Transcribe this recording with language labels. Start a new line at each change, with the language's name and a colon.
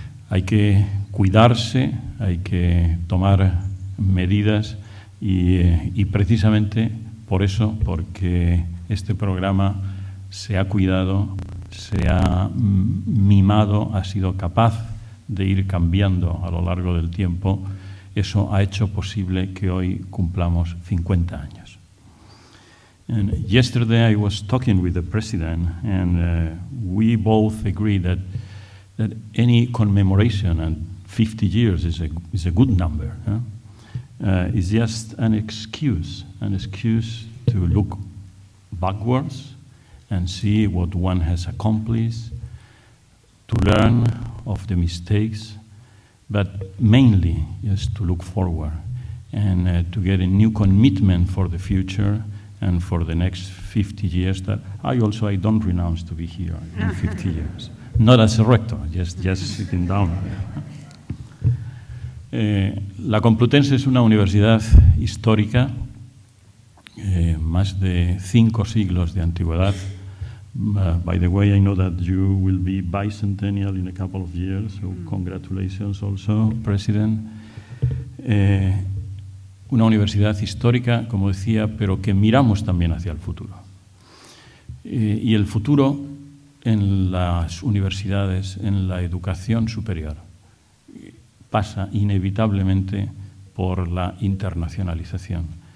Spanish: Hay que cuidarse, hay que tomar medidas y precisamente por eso, porque este programa se ha cuidado, se ha mimado, ha sido capaz de ir cambiando a lo largo del tiempo, eso ha hecho posible que hoy cumplamos 50 años.
English: And yesterday I was talking with the president, and we both agree that any commemoration, and 50 years is a good number, is just an excuse to look backwards and see what one has accomplished, to learn of the mistakes, but mainly just to look forward and to get a new commitment for the future and for the next 50 years that I don't renounce to be here in 50 years. Not as a rector, just sitting down.
Spanish: La Complutense es una universidad histórica, más de 5 siglos de antigüedad.
English: By the way, I know that you will be bicentennial in a couple of years, so congratulations also, President.
Spanish: Una universidad histórica, como decía, pero que miramos también hacia el futuro. Y el futuro en las universidades, en la educación superior, pasa inevitablemente por la internacionalización.